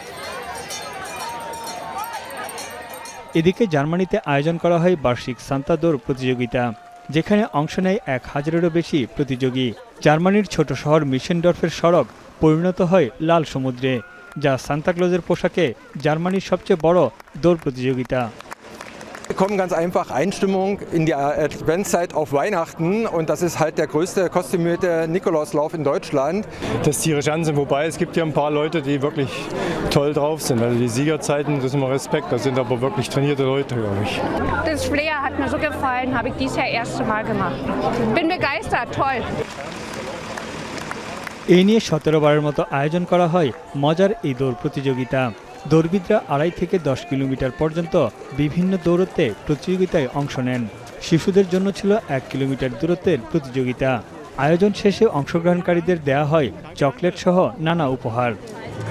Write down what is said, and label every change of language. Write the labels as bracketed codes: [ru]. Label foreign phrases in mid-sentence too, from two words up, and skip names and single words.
[bn] এদিকে জার্মানিতে আয়োজন করা হয় বার্ষিক সান্তা দৌড় প্রতিযোগিতা, যেখানে অংশ নেয় ১,০০০-এরও বেশি প্রতিযোগী। জার্মানির ছোট শহর মিশেনডর্ফের সড়ক পরিণত হয় লাল সমুদ্রে, যা সান্তাক্লজের পোশাকে জার্মানির সবচেয়ে বড় দৌড় প্রতিযোগিতা। [de] Wir kommen ganz einfach Einstimmung in die Adventszeit auf Weihnachten und das ist halt der größte kostümierte Nikolauslauf in Deutschland. Das ist tierisch Ansehen, wobei es gibt ja ein paar Leute, die wirklich toll drauf sind. Also die Siegerzeiten, das ist immer Respekt, das sind aber wirklich trainierte Leute, glaube ich. Das Flair hat mir so gefallen, habe ich dieses Jahr erste Mal gemacht. Bin begeistert, toll. [bn] এই নিয়ে ১৭ বারের মতো আয়োজন করা হয় মজার এই দৌড় প্রতিযোগিতা। দৌড়বিদরা ২.৫ থেকে ১০ কিলোমিটার পর্যন্ত বিভিন্ন দৌড়তে প্রতিযোগিতায় অংশ নেন। শিশুদের জন্য ছিল ১ কিলোমিটার দূরত্বের প্রতিযোগিতা। আয়োজন শেষে অংশগ্রহণকারীদের দেয়া হয় চকলেট সহ নানা উপহার।